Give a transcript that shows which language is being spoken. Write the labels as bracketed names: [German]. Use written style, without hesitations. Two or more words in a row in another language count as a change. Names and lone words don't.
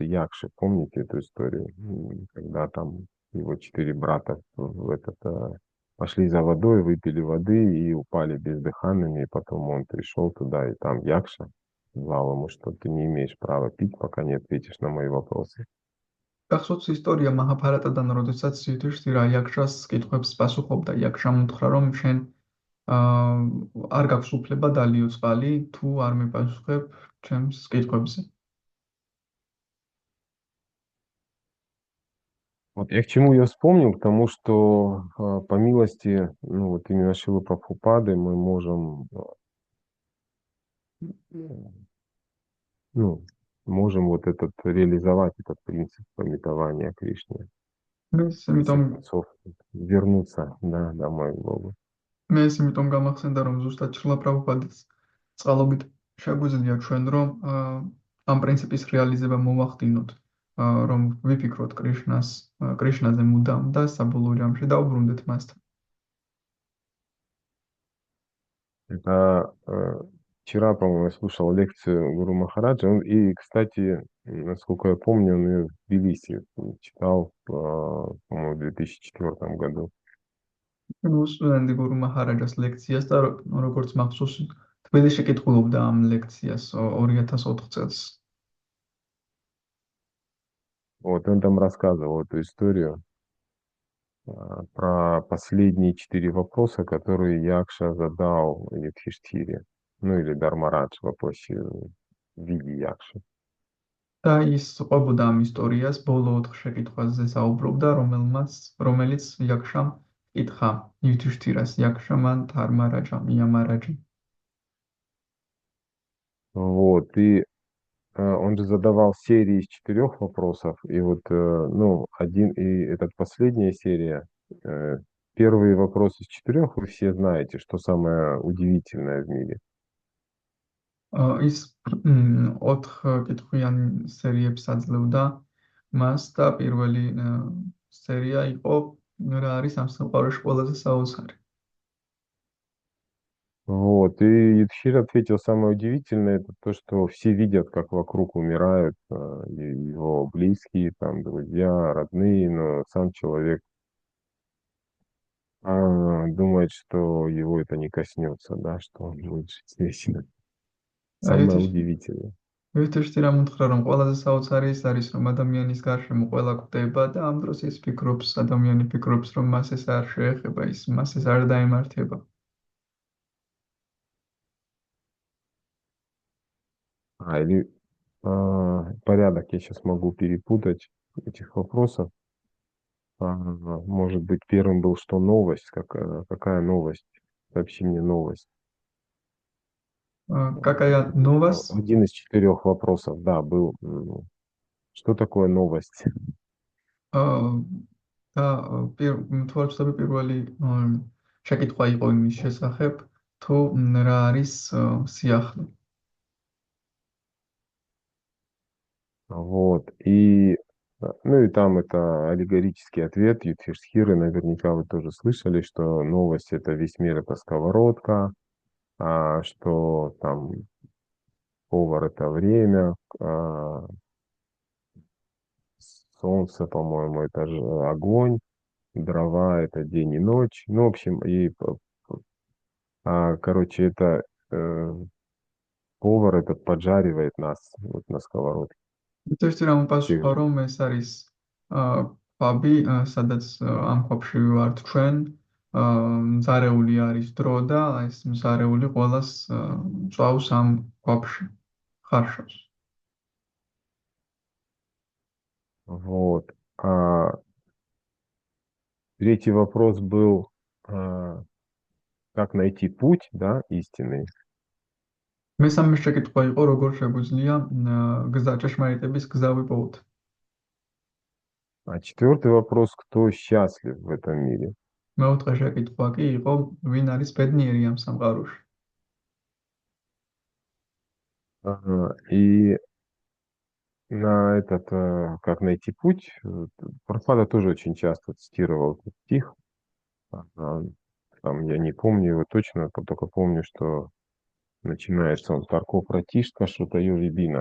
[Russian] Якши, помните эту историю, когда там его 4 брата пошли за водой, выпили воды и упали бездыханными, и потом он пришел туда, и там Якша сказал ему, что ты не имеешь права пить, пока не ответишь на мои вопросы. [Georgian] გახსოვს ისტორია მაჰაბჰარატიდან, როდესაც იუდhishthira იაქშას კითხვებს პასუხობდა. იაქშამ უთხრა, რომ შენ არ გაქვს უფლება დალიო წყალი, თუ არ მიპასუხებ ჩემს კითხვებზე. [Russian] Вот я к чему я вспомнил, к тому, что по милости, ну вот именно Шрилы Прабхупады мы можем, ну, можем вот реализовать этот принцип памятования Кришне. [Georgian] მეს [Russian] В конце [Georgian] იმიტომ [Russian] концов, вернуться, да, домой к Богу. [Georgian] გამახსენდა, რომ ზუსტად შრილა პრაბჰუპადის წყალობით შეგვიძლია ჩვენ, რომ ამ პრინციპის რეალიზება მოვახდინოთ, რომ ვიფიქროთ კრიშნაზე მუდამ და საბოლოო ჯამში დავუბრუნდეთ მასთან. [Russian] Это вчера, по-моему, я слушал лекцию Гуру Махараджа. И, кстати, насколько я помню, он ее в Тбилиси читал, по-моему, в 2004 году. ну, [Georgian] სტუდენტი გურუ მაჰარაჯას ლექციას და როგორც მახსოვს, თბილისში კითხულობდა ამ ლექციას 2004 წელს. [Russian] Вот он там рассказывал эту историю про последние 4 вопроса, которые Якша задал Юдхиштхире. Ну или Дharмарадж воплотил в виде Якши. [Georgian] და ის ყვებოდა ამ ისტორიას, ბოლო 4 შეკითხვაზე საუბრობდა, რომელიც იაქშამ კითხა იუდhishthirას, იაქშა მან ධარმარაჯამ, იამარაჯამ. [Russian] Вот, и он же задавал серии из 4 вопросов, и вот, ну, этот последняя серия, первый вопрос из 4 вы все знаете, что самое удивительное в мире. [Georgian] ის 4 კითხვიანი სერიებს აძლევდა მას და პირველი სერია იყო რა არის ამ სამყაროში ყველაზე საოცარი. [Russian] Вот, и Юдхишthир ответил, самое удивительное, это то, что все видят, как вокруг умирают его близкие, там, друзья, родные, но сам человек думает, что его это не коснется, да, что он будет жить вечно. Самое удивительное. [Georgian] იუდhishthirამ უთხრა, რომ ყველაზე საოცარი ის არის, რომ ადამიანის გარშემო ყველა კვდება და ამ დროს ადამიანი ფიქრობს, რომ მას ეს არ შეეხება, მას ეს არ დაემართება. [Russian] Или порядок я сейчас могу перепутать этих вопросов. Может быть, первым был, что новость, какая новость? Сообщи мне новость. Какая новость? Один из 4 вопросов, да, был. Что такое новость? [Georgian] და თვალწები პირველი შეკითხვა იყო იმის შესახებ, თუ რა არის სიახლე. [Russian] Вот, ну и там это аллегорический ответ Юдхишthиры, наверняка вы тоже слышали, что новость это весь мир это сковородка, что там повар это время, солнце, по-моему, это же огонь, дрова это день и ночь. Ну, в общем, короче, это повар этот поджаривает нас вот на сковородке. [Georgian] იუდhishthirამ პასუხა, რომ ეს არის ქვაბი, სადაც ამ ქვაბში ვართ ჩვენ, მზარეული არის დრო და ეს მზარეული ყველას წვავს ამ ქვაბში, ხარშავს. [Russian] Вот. Третий вопрос был, как найти путь, да, истинный. [Georgian] მესამე შეკითხვა იყო, როგორ შეგვიძლია ჭეშმარიტების გზა ვიპოვოთ. [Russian] А 4-й вопрос, кто счастлив в этом мире? [Georgian] მეოთხე შეკითხვა კი იყო, ვინ არის ბედნიერი ამ სამყაროში. [Russian] И на этот, как найти путь, Прабхупада тоже очень часто цитировал этот стих. Там, я не помню его точно, только помню, что начинается он [Sanskrit] «तर्को अप्रतिष्ठः श्रुतयो विभिन्ना».